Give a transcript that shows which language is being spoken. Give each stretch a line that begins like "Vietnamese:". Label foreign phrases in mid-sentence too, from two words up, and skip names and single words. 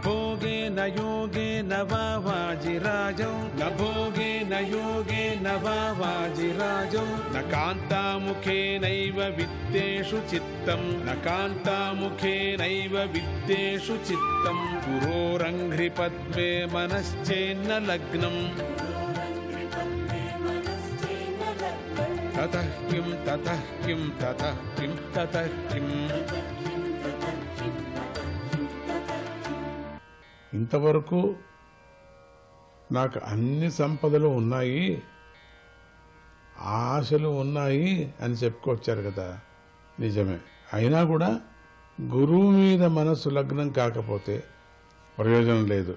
Sanskrit: भोगेन योगेन वा वाजिराजौ न भोगेन योगेन वा वाजिराजौ न कान्तामुखेनैव वित्तेषु चित्तं न कान्तामुखेनैव वित्तेषु चित्तं गुरोरङ्घ्रिपद्मे मनश्चेन्न लग्नम् ततः किं ततः किं ततः किं ततः किम्
Telugu: ఇంతవరకు నాకు అన్ని సంపదలు ఉన్నాయి, ఆశలు ఉన్నాయి అని చెప్పుకొచ్చారు కదా, నిజమే. అయినా కూడా గురువు మీద మనసు లగ్నం కాకపోతే ప్రయోజనం లేదు.